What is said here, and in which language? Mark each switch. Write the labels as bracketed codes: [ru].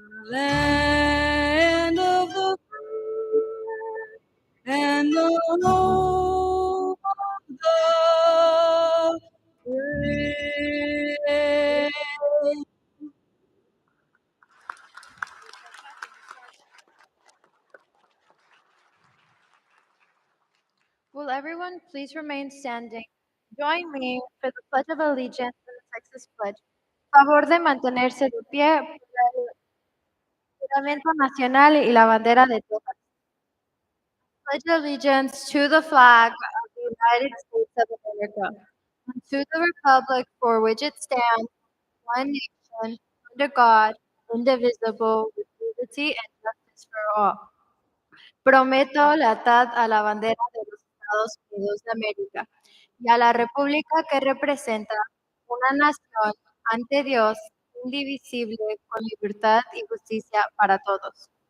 [en] Land of the free and the home of the brave. Will everyone please remain standing? Join me for the Pledge of Allegiance and the Texas Pledge. [es] Favor de mantenerse de pie por el juramento nacional y la bandera de Texas. [en] Pledge allegiance to the flag of the United States of America and to the republic for which it stands, one nation, under God, indivisible, with liberty and justice for all. [es] Prometo lealtad a la bandera de los Estados Unidos de América y a la república que representa una nación ante Dios indivisible, con libertad y justicia para todos.